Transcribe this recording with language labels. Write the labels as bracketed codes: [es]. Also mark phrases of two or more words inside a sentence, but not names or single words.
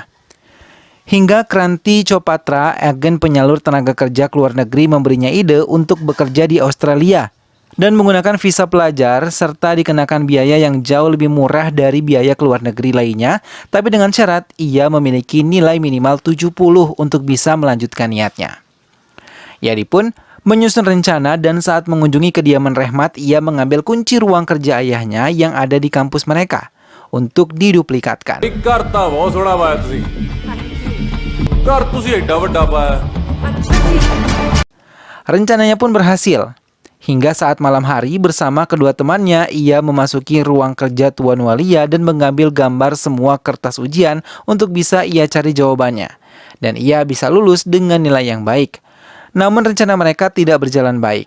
[id] Hingga Kranti Chopatra, agen penyalur tenaga kerja ke luar negeri, memberinya ide untuk bekerja di Australia dan menggunakan visa pelajar serta dikenakan biaya yang jauh lebih murah dari biaya ke luar negeri lainnya, tapi dengan syarat ia memiliki nilai minimal 70 untuk bisa melanjutkan niatnya. Yadi pun menyusun rencana dan saat mengunjungi kediaman Rehmat, ia mengambil kunci ruang kerja ayahnya yang ada di kampus mereka untuk diduplikatkan. [pa] घर ਤਾਂ ਬਹੁਤ ਸੋਹਣਾ ਪਾਇਆ ਤੁਸੀਂ ਘਰ ਤੁਸੀਂ ਏਡਾ ਵੱਡਾ ਪਾਇਆ [id] Rencananya pun berhasil. Hingga saat malam hari bersama kedua temannya, ia memasuki ruang kerja Tuan Walia dan mengambil gambar semua kertas ujian untuk bisa ia cari jawabannya. Dan ia bisa lulus dengan nilai yang baik. Namun rencana mereka tidak berjalan baik.